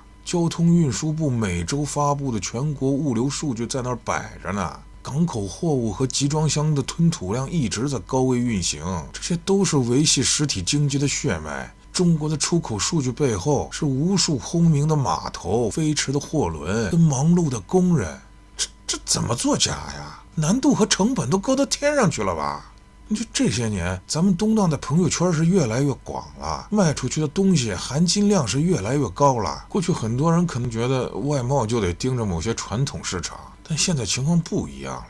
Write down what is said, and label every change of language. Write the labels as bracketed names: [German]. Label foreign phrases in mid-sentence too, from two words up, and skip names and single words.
[Chinese] 交通運輸部每周發布的全國物流數據在那兒擺着呢，港口貨物和集裝箱的吞吐量一直在高位運行，這些都是維繫實體經濟的血脈。中國的出口數據背後是無數轟鳴的碼頭、飛馳的貨輪跟忙碌的工人，這怎麼作假呀？難度和成本都高到天上去了吧？就這些年，咱們東檔的朋友圈是越來越廣了，賣出去的東西含金量是越來越高了。過去很多人可能覺得外貿就得盯着某些傳統市場，但現在情況不一樣了。